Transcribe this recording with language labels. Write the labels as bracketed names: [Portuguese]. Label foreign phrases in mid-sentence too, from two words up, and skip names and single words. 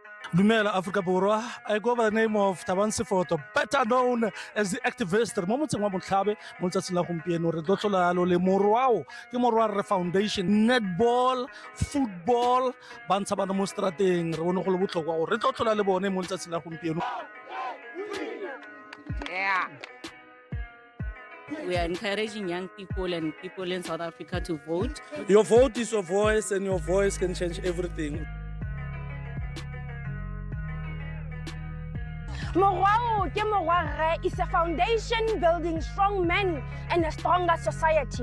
[Tswana] Dumela Africa Borwa. [English] I go by the name of Taban Sefoto, better known as the activist. [Tswana] Mo motseng wa Motlhabe mo letsatsing la gompieno re tlo tlola lo le Morwao Ke Morware Foundation, [English] netball, football, [Tswana] ba ntsha bana mo strateng. Re bone go le botlhokwa gore re tlo tlola le bone mo letsatsing la gompieno. [English] Yeah. We are encouraging young people and people in South Africa to vote. Your vote is your voice, and your voice can change everything. Morwao Ke Morware is a foundation building strong men and a stronger society.